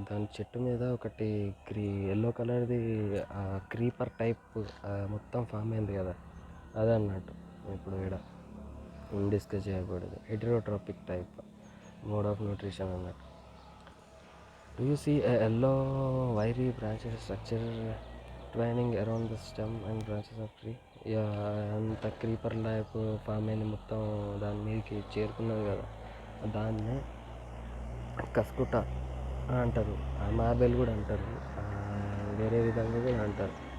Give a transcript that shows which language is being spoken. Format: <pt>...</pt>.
<te>దాని చెట్టు మీద ఒకటి ఎల్లో కలర్ది క్రీపర్ టైప్ మొత్తం ఫామ్ అయింది కదా, అదే అన్నట్టు ఇప్పుడు ఇక్కడ డిస్కస్ చేయకూడదు.</te> <en>Heterotrophic type mode of nutrition అన్నట్టు. Do you see a yellow wiry branches structure twining around the stem and branches of tree?</en> <te>అంత క్రీపర్ లైఫ్ ఫామ్ అయింది మొత్తం దాని మీదకి చేరుకున్నది కదా, దాన్నే కస్కుట అంటారు. మార్బెల్ కూడా అంటారు, వేరే విధంగా కూడా అంటారు.</te>